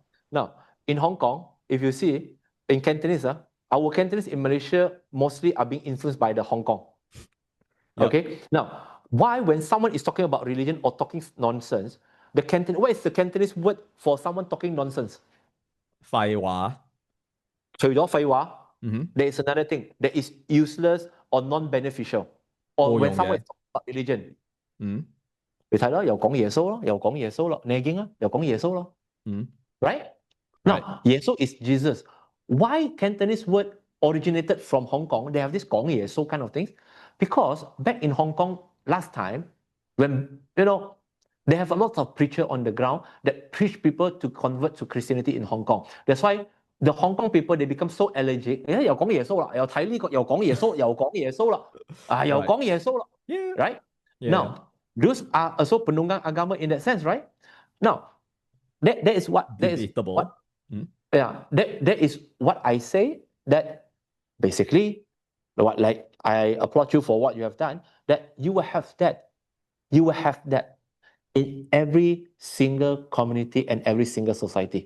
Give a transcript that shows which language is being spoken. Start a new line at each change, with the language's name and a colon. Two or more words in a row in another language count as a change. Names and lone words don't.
English: Now, in Hong Kong, if you see in Cantonese, our Cantonese in Malaysia mostly are being influenced by the Hong Kong. Yep. Okay. Now, why when someone is talking about religion or talking nonsense, what is the Cantonese word for someone talking nonsense?
Cantonese: 廢話. 除咗廢話, Mm-hmm.
English: there is another thing that is useless or non-beneficial. Or when Oyong someone
Cantonese: 嘅。
English: is talking about religion, 嗯
Cantonese: 你睇啦，又講耶穌咯，又講耶穌咯，你經啦，又講耶穌咯，嗯
English: right? Right. Now, 耶穌 is Jesus. Why Cantonese word originated from Hong Kong? They have this
Cantonese: 講耶穌
English: kind of things. Because back in Hong Kong last time, when, you know, they have a lot of preacher on the ground that preach people to convert to Christianity in Hong Kong. That's why the Hong Kong people, they become so allergic.
Cantonese: 又講耶穌啦，又睇呢個，又講耶穌，又講耶穌啦，又講耶穌啦，
English: Yeah. right? Yeah. Now, those are also
Malay: penunggang agama
English: in that sense, right? Now, that is what Debatable. that is what I say, that basically what, like, I applaud you for what you have done, that you will have that in every single community and every single society.